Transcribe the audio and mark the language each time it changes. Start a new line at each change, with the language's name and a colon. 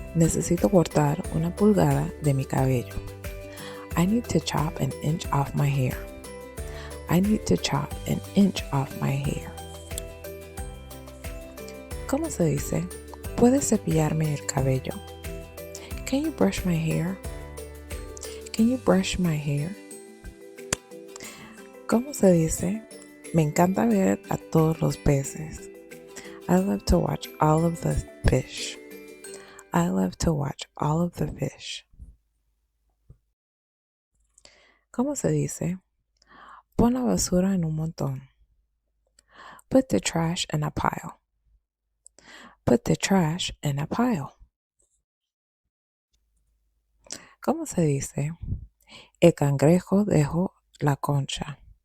Spanish: Necesito cortar una pulgada de mi cabello.
English: I need to chop an inch off my hair. I need to chop an inch off my hair.
Spanish: ¿Cómo se dice? ¿Puedes cepillarme el cabello?
English: Can you brush my hair? Can you brush my hair?
Spanish: ¿Cómo se dice? Me encanta ver a todos los peces.
English: I love to watch all of the fish. I love to watch all of the fish.
Spanish: ¿Cómo se dice? Pon la basura en un montón.
English: Put the trash in a pile. Put the trash in a pile.
Spanish: ¿Cómo se dice? El cangrejo dejó la concha.